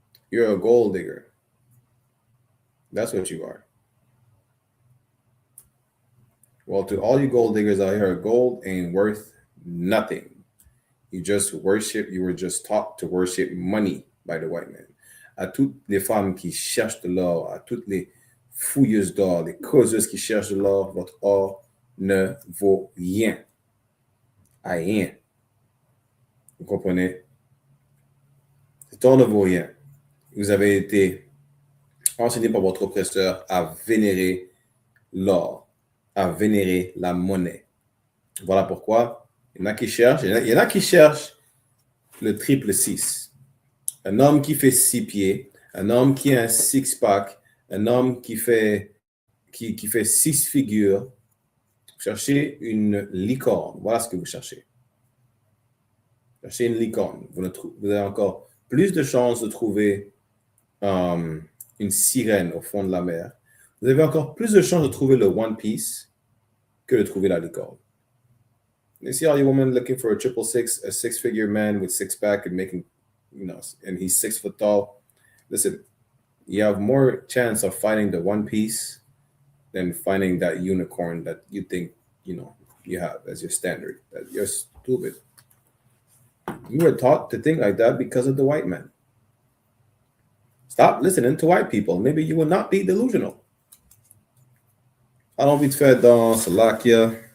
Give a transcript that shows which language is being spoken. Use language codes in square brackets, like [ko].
[en] You're a gold digger. That's what you are. Well, to all you gold diggers out here, gold ain't worth nothing. You just worship, you were just taught to worship money by the white man. [fr] À toutes les femmes qui cherchent de l'or, à toutes les fouilleuses d'or, les causeuses qui cherchent de l'or, votre or ne vaut rien. Rien. Vous comprenez? Cet or ne vaut rien. Vous avez été enseigné par votre oppresseur à vénérer l'or, à vénérer la monnaie. Voilà pourquoi il y en a qui cherchent le triple 6. Un homme qui fait 6 pieds, un homme qui a un six-pack, un homme qui fait 6 figures. Vous cherchez une licorne. Voilà ce que vous cherchez. Cherchez une licorne. Vous avez encore plus de chances de trouver une sirène au fond de la mer. Vous avez encore plus de chances de trouver le One Piece que de trouver la licorne. [en] You see all you women looking for a 666, a 6-figure man with 6-pack and making, you know, and he's 6 foot tall. Listen, you have more chance of finding the One Piece than finding that unicorn that you think, you know, you have as your standard. That you're stupid. You were taught to think like that because of the white man. Stop listening to white people. Maybe you will not be delusional. [fr] Allons vite fait dans Salakia.